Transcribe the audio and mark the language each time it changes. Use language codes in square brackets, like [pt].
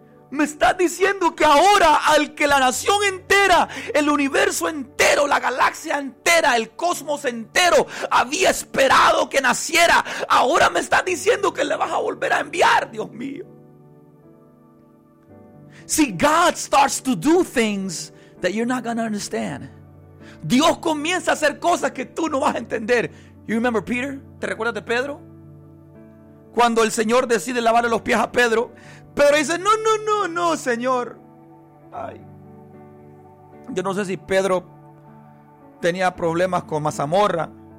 [es] Me estás diciendo que ahora al que la nación entera, el universo entero, la galaxia entera, el cosmos entero había esperado que naciera, ahora me estás diciendo que le vas a volver a enviar, Dios mío. [en] See, God starts to do things that you're not gonna understand. [es] Dios comienza a hacer cosas que tú no vas a entender. [en] You remember Peter? [es] ¿Te recuerdas de Pedro? Cuando el Señor decide lavarle los pies a Pedro, Pedro dice: no, no, no, no, Señor. Ay. Yo no sé si Pedro tenía problemas con mazamorra.